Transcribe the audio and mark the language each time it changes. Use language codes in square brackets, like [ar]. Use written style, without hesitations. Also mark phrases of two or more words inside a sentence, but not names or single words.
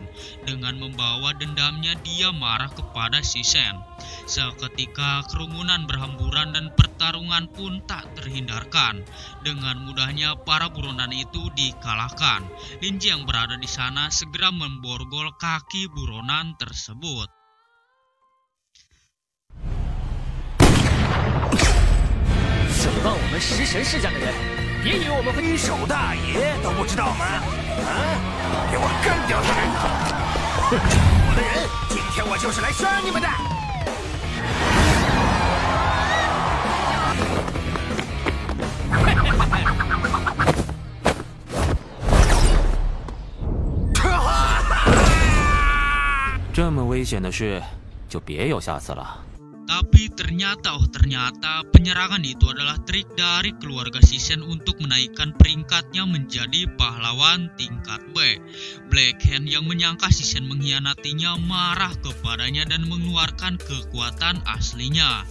[id] Dengan membawa dendamnya dia marah kepada Shisen. Seketika kerumunan berhamburan dan pertarungan pun tak terhindarkan. Dengan mudahnya para buronan itu dikalahkan. Linji yang berada di sana segera memborgol kaki buronan tersebut. [zh] 诽谤我们食神世家的人，别以为我们会。一手大爷都不知道吗？啊！给我干掉他！我的人，今天我就是来杀你们的！这么危险的事，就别有下次了。 [id] Tapi ternyata penyerangan itu adalah trik dari keluarga Shisen untuk menaikkan peringkatnya menjadi pahlawan tingkat B. Black Hand yang menyangka Shisen mengkhianatinya marah kepadanya dan mengeluarkan kekuatan aslinya.